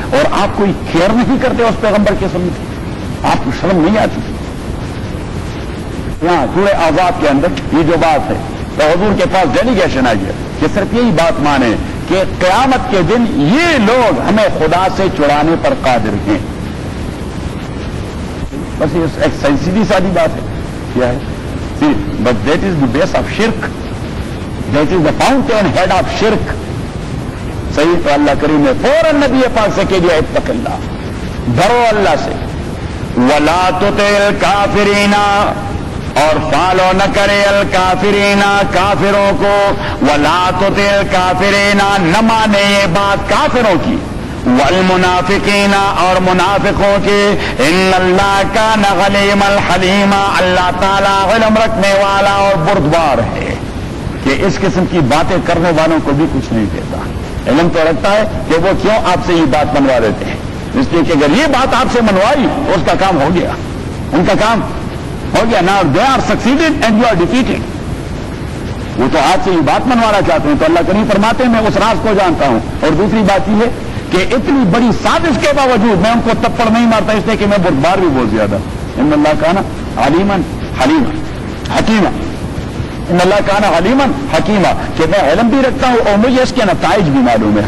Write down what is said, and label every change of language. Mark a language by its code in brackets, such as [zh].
[ur] اور آپ کوئی کیئر نہیں کرتے اس پیغمبر کے سمجھ، آپ کو شرم نہیں آتی؟ یہاں سورہ آزاد کے اندر یہ جو بات ہے تو حضور کے پاس ڈیلیگیشن آئی ہے کہ صرف یہی بات مانے کہ قیامت کے دن یہ لوگ ہمیں خدا سے چڑانے پر قادر ہیں. بس یہ ایک سیدھی سادی بات ہے. کیا ہے؟ [en] But that is the base of shirk. That is the fountain head of shirk. [ur] صحیح. تو اللہ کریم نے فوراً نبی پاک سے کہہ دیا [ar] اتق اللہ، [ur] ڈرو اللہ سے. [ar] ولا تطع الکافرین، [ur] اور فالو نہ کرے الکافرین کافروں کو. [ar] ولا تطع الکافرین، [ur] نہ مانے یہ بات کافروں کی. والمنافقین، اور منافقوں کے. [ar] ان اللہ کان غلیما حلیما، [ur] اللہ تعالیٰ علم رکھنے والا اور بردبار ہے کہ اس قسم کی باتیں کرنے والوں کو بھی کچھ نہیں دیتا. علم تو رکھتا ہے کہ وہ کیوں آپ سے یہ بات منوا دیتے ہیں، اس لیے کہ اگر یہ بات آپ سے منوائی اس کا کام ہو گیا، ان کا کام ہو گیا. [en] No they are succeeded and you are defeated. [ur] وہ تو آپ سے یہ بات منوانا چاہتے ہیں. تو اللہ کریم فرماتے ہیں میں اس راز کو جانتا ہوں. اور دوسری بات یہ ہے کہ اتنی بڑی سازش کے باوجود میں ان کو تپڑ نہیں مارتا، اس لیے کہ میں بردبار بھی بہت زیادہ. [ar] ان اللہ کانا علیما حلیما حکیما، ان اللہ کانا علیما حکیما، [ur] کہ میں علم بھی رکھتا ہوں اور مجھے اس کے نتائج بھی معلوم ہے.